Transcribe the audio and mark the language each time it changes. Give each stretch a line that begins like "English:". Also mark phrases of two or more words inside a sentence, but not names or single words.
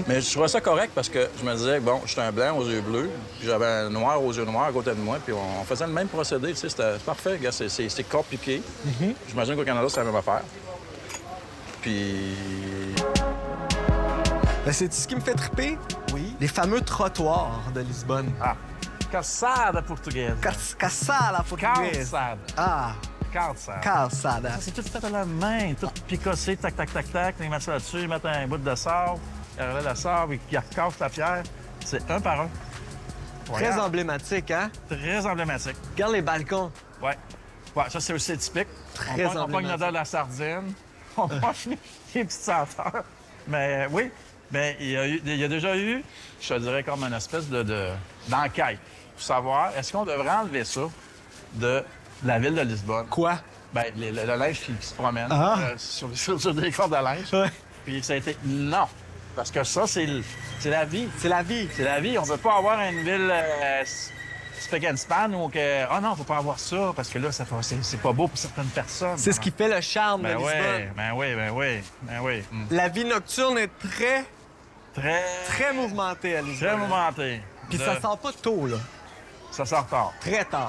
French: mais je trouvais ça correct parce que je me disais, bon, j'étais un blanc aux yeux bleus, puis j'avais un noir aux yeux noirs à côté de moi, puis on faisait le même procédé, tu sais, c'était parfait, gars, c'est compliqué. J'imagine qu'au Canada, c'est la même affaire. Puis... Ben, c'est ce qui me fait triper? Oui. Les fameux trottoirs de Lisbonne. Ah, calçada portugaise.
Portuguese: Calçada portuguesa.
French: Calçada. Ah, Calçada. calçada. C'est tout fait à la main, tout picossé, tac, tac, tac, tac. Ils mettent ça là-dessus, ils mettent un bout de sable, ils relèvent la sable, ils recassent la pierre. C'est un par un. Très Regarde. emblématique, hein? Très emblématique. Regarde les balcons. Ouais. Ouais, ça, c'est aussi typique. Très on pogne emblématique. l'odeur de la sardine, on pogne les petites senteurs. Mais oui, bien, il y a déjà eu, je te dirais, comme une espèce d'enquête pour savoir, est-ce qu'on devrait enlever ça de la ville de Lisbonne? Quoi? Bien, le linge qui se promène Ah. sur des cordes de linge. Ouais. Puis ça a été non. Parce que ça, c'est la vie. C'est la vie. C'est la vie. On ne veut pas avoir une ville
English: spick and span
French: où que, ah non, on ne peut pas avoir ça parce que là, c'est pas beau pour certaines personnes. C'est ce qui fait le charme de Ben Lisbonne. oui, ben oui, ben oui, ben oui. La vie nocturne est très, Très, très mouvementée à Lisbonne. très mouvementé. Puis ça sort pas tôt, là. Ça sort tard. Très tard.